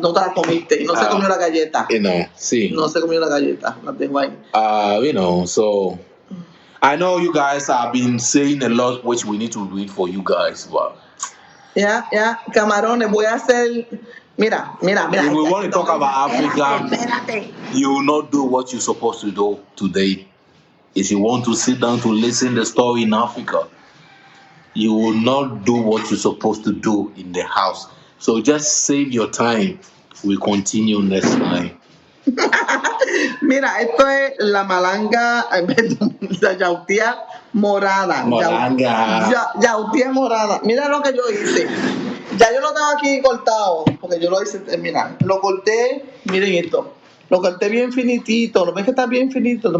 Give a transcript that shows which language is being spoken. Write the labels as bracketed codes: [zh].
[es] No te las comiste, no se comió la galleta. Sí. No se comió la galleta, las dejo ahí. [en] So I know you guys have been saying a lot which we need to read for you guys, but [es] camarones, voy a hacer. Mira. [en] If we want to talk about Africa, you will not do what you're supposed to do today. If you want to sit down to listen the story in Africa, you will not do what you're supposed to do in the house. So just save your time. We'll continue next time. [es] Mira, esto es la malanga, la yautía morada. Yautía morada. Mira lo que yo hice. Ya yo lo tengo aquí cortado, porque yo lo hice, mira, lo corté, miren esto, lo corté bien finitito, ¿lo ves que está bien finito?